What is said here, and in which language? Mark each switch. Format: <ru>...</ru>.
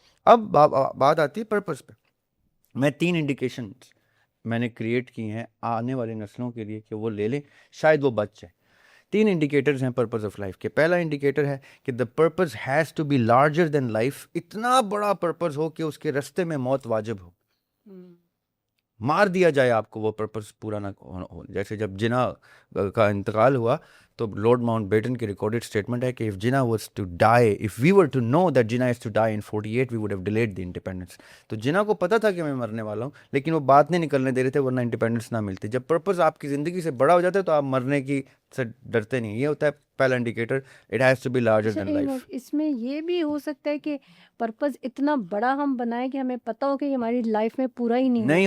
<ur>اب بات آتی ہے پرپس پہ. میں 3 انڈیکیشنز میں نے کریٹ کی ہیں آنے والے نسلوں کے لیے کہ وہ لے لیں، شاید وہ بچ جائے. 3 انڈیکیٹرز ہیں پرپز آف لائف کے. پہلا انڈیکیٹر ہے کہ</ur> <en>The purpose has to be larger than life.</en> <ur>اتنا بڑا پرپز ہو کہ اس کے رستے میں موت واجب ہو، مار دیا جائے آپ کو، وہ پرپز پورا نہ ہو. جیسے جب جناح کا انتقال ہوا تو لارڈ ماؤنٹ بیٹن کی ریکارڈڈ اسٹیٹمنٹ ہے کہ</ur> <en>if Jinnah was to die, if we were to know that Jinnah is to die in 48, we would have delayed the independence.</en> <ur>تو جناح کو پتہ تھا کہ میں مرنے والا ہوں، لیکن وہ بات نہیں نکلنے دے رہے تھے ورنہ انڈیپینڈنس نہ ملتی. جب پرپز آپ کی زندگی سے بڑا ہو جاتا ہے تو آپ مرنے کی سے ڈرتے نہیں. یہ ہوتا ہے پہلا indicator,</ur> <en>It has to be larger than life.</en> <ur>اس میں یہ بھی ہو سکتا ہے کہ پرپز اتنا بڑا ہم بنائیں کہ ہمیں پتہ ہو کہ یہ ہماری لائف میں پورا ہی نہیں</ur>